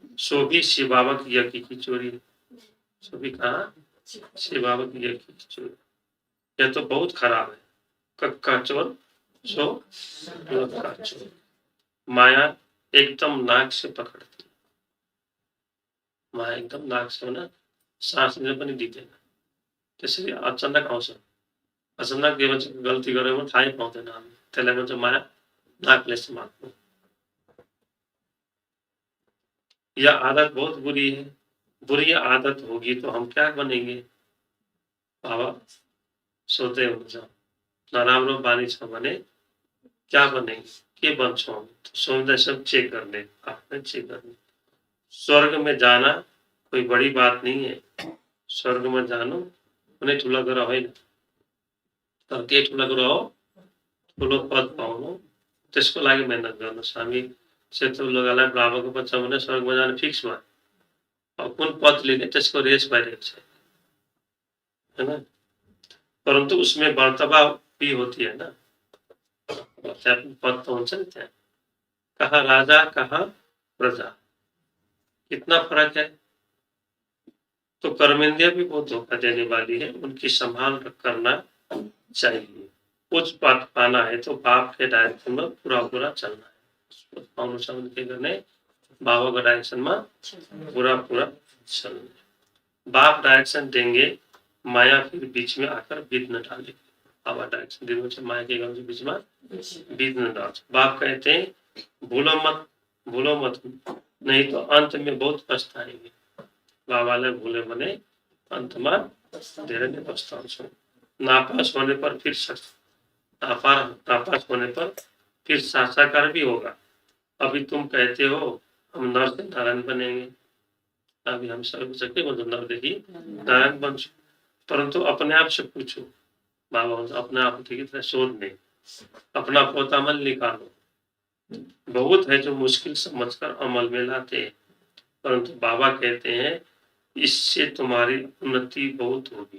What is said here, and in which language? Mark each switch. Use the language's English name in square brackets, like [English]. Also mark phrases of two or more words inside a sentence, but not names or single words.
[Hindi] सो भी शिव बाबा की यज्ञ की चोरी है। सो भी कहा शिव बाबा की यज्ञ की चोरी, यह तो बहुत खराब है। कक्का चोर सो का चोर। माया एकदम नाक से पकड़ती, माया एकदम नाक से ना सांस [Nepali] लिन पनि दिँदैन। त्यसरी अचानक आउँछ, अचानक के भन्छ गल्ती गरेर पनि थाहै पाउँदैन हामी, त्यसलाई भन्छ माया नाकले समात्नु। [Hindi] यह आदत बहुत बुरी है, बुरी आदत होगी तो हम क्या बनेंगे। [Nepali] बाबा सोध्दै हुनुहुन्छ नराम्रो बानी छ भने [Hindi] क्या बनेंगे, [Nepali] के बन्छौँ हम, तो सोच्दैछ चेक गर्ने, आफ्नै चेक गर्ने। [Hindi] स्वर्ग में जाना कोई बड़ी बात नहीं है, [Nepali] स्वर्ग में जानु कुनै ठुलो कुरा होइन, तर के ठुलो कुरा हो, ठुलो पद पाउनु, त्यसको लागि मेहनत गर्नुहोस्। हामी सेतो लुगालाई बाबाको बच्चा भने स्वर्गमा जानु फिक्स भयो, अब कुन पद लिने त्यसको रेस भइरहेको छ हैन। [Hindi] परन्तु उसमें मर्तबा भी होती है ना, [Nepali] पद तो हुन्छ नि त्यहाँ, कहाँ राजा कहाँ प्रजा, [Hindi] कितना फर्क है। तो कर्मेंद्रिया भी बहुत धोखा देने वाली है, उनकी संभाल करना चाहिए। उच्च पद पाना है तो बाप के डायरेक्शन में पूरा पूरा चलना है। [Nepali] पाउनु छ भने के गर्ने, बाबाको डायरेक्शनमा [Hindi] पूरा पूरा चलना। बाप डायरेक्शन देंगे, माया फिर बीच में आकर विघ्न डालेगी। [Nepali] बाबा डायरेक्शन दिनुहुन्छ, माया के गर्छ बीचमा विघ्न डाल्छ। [Hindi] बाप कहते हैं भूलो मत नहीं तो अंत में बहुत पछताएंगे। [Nepali] बाबालाई भूले भने अन्तमा धेरै नै पछताउँछौँ। [Hindi] नापास होने पर फिर नापास होने पर फिर साक्षात्कार भी होगा। अभी तुम कहते हो हम नर से नारायण बनेंगे, अभी हम सब [Nepali] के भन्छ नरदेखि नारायण बन्छु, [Hindi] परंतु अपने आप से पूछो। [Nepali] बाबा भन्छ [Hindi] अपने आप [Nepali] देखिए सोध्ने, [Hindi] अपना पोतामल निकालो। बहुत है जो मुश्किल समझकर अमल में लाते हैं, परंतु बाबा कहते हैं इससे तुम्हारी उन्नति बहुत होगी।